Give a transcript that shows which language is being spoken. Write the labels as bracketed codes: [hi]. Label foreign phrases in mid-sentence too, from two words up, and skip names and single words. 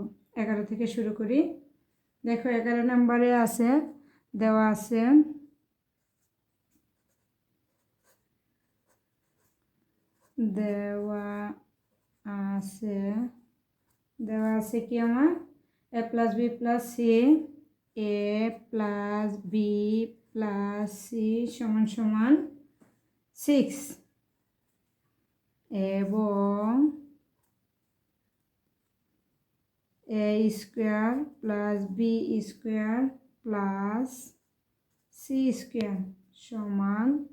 [bn] 11 থেকে শুরু করি। দেখো 11 নম্বরে আছে, দেওয়া আছে কি আমার [en] a plus b plus c, a plus b plus c [bn] সমান সমান 6 এবং [en] a square plus b square plus c square [bn] সমান